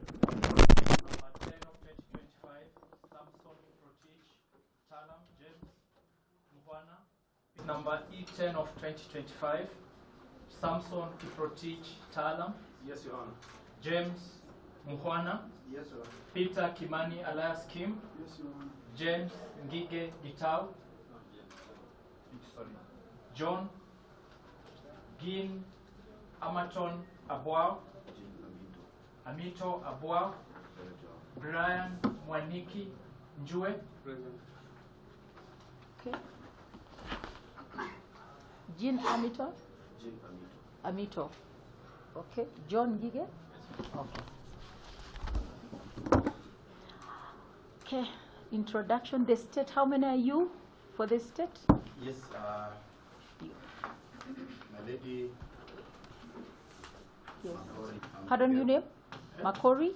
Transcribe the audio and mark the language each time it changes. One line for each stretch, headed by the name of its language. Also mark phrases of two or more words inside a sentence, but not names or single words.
English: Number 10 of 2025, Samson Protich, Talaam, James, Mukhwana. Number E10 of 2025, Samson Kiprotich, Talaam. Yes, Your Honor. James Mukhwana. Yes, Your Honor. Peter Kimani alias Kim. Yes, Your Honor. James Ngige Gitau. Sorry. John Gin Amaton Abwao. Amito Abwao. Brian Mwaniki Njue. Present. Okay. Jean Amito. Jean Amito. Amito. Okay. John Gige. Okay. Okay. Introduction. The state. How many are you for the state? Yes, my lady. Yes. Makori. Pardon your name? Makori?